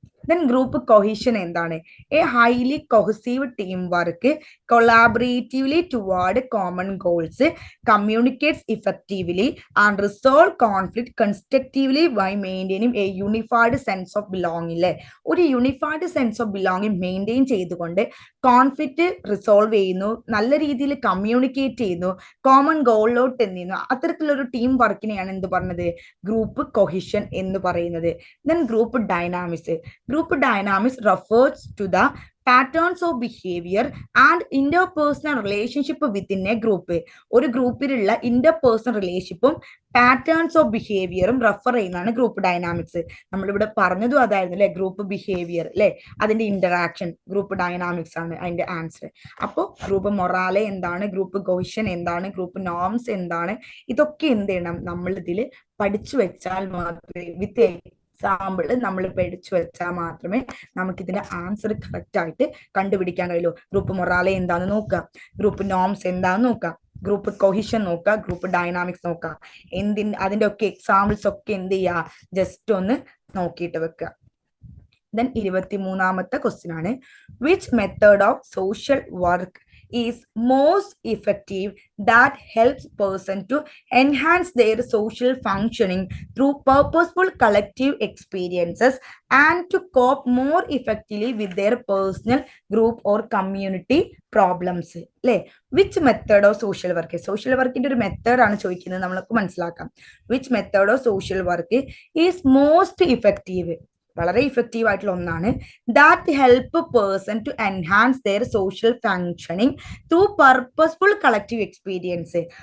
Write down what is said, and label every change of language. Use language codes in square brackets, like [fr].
[ml] Then group cohesion എന്താണ്? [en] A highly cohesive team work collaboratively toward common goals, communicates effectively and resolve conflict constructively by maintaining a unified sense of belonging. [ml] ഒരു unified sense of belonging maintain ചെയ്തുകൊണ്ട് conflict resolve ചെയ്യുന്നു, നല്ല രീതിയിൽ communicate ചെയ്യുന്നു, common ഗോളിലോട്ട് എത്തുന്നു. അത്തരത്തിലൊരു team വർക്കിനെയാണ് എന്ത് പറഞ്ഞത്? ഗ്രൂപ്പ് കൊഹിഷൻ എന്ന് പറയുന്നത്. Then group dynamics. [en] Group dynamics refers to the patterns of behavior and interpersonal relationship within a group. [ml] ഒരു ഗ്രൂപ്പിലുള്ള ഇന്റർപേഴ്സണൽ റിലേഷൻഷിപ്പും പാറ്റേൺസ് ഓഫ് ബിഹേവിയറും റെഫർ ചെയ്യുന്നതാണ് ഗ്രൂപ്പ് ഡൈനാമിക്സ്. നമ്മളിവിടെ പറഞ്ഞതും അതായിരുന്നു അല്ലെ, ഗ്രൂപ്പ് ബിഹേവിയർ അല്ലെ, അതിന്റെ ഇന്ററാക്ഷൻ ഗ്രൂപ്പ് ഡൈനാമിക്സ് ആണ് അതിന്റെ ആൻസർ. അപ്പോൾ ഗ്രൂപ്പ് മൊറാലെ എന്താണ്, ഗ്രൂപ്പ് കൊഹിഷൻ എന്താണ്, ഗ്രൂപ്പ് നോംസ് എന്താണ്, ഇതൊക്കെ എന്ത് ചെയ്യണം, നമ്മൾ ഇതിൽ പഠിച്ചു വെച്ചാൽ മാത്രമേ, വിത്ത് എക്സാമ്പിൾ നമ്മൾ പഠിച്ചു വെച്ചാൽ മാത്രമേ നമുക്ക് ഇതിന്റെ ആൻസർ കറക്റ്റ് ആയിട്ട് കണ്ടുപിടിക്കാൻ കഴിയുള്ളൂ. ഗ്രൂപ്പ് മൊറാലെ എന്താന്ന് നോക്കുക, ഗ്രൂപ്പ് നോംസ് എന്താന്ന് നോക്കുക, ഗ്രൂപ്പ് കൊഹിഷൻ നോക്കുക, ഗ്രൂപ്പ് ഡൈനാമിക്സ് നോക്കുക. അതിന്റെ ഒക്കെ എക്സാമ്പിൾസ് ഒക്കെ എന്ത് ചെയ്യുക, ജസ്റ്റ് ഒന്ന് നോക്കിയിട്ട് വെക്കുക. ദെൻ 23ാമത്തെ ക്വസ്റ്റ്യൻ ആണ്, [en] Which method of social work is most effective that helps person to enhance their social functioning through purposeful collective experiences and to cope more effectively with their personal, group or community problems. [ml] അല്ലെ, which method of social work, social വർക്കിന്റെ ഒരു method ആണ് ചോദിക്കുന്നത്, നമ്മൾക്ക് മനസ്സിലാക്കാം. [en] which method of social work is most effective, [ml] വളരെ effective ആയിട്ടുള്ള ഒന്നാണ്, [en] That help person to enhance their social functioning through purposeful collective experience.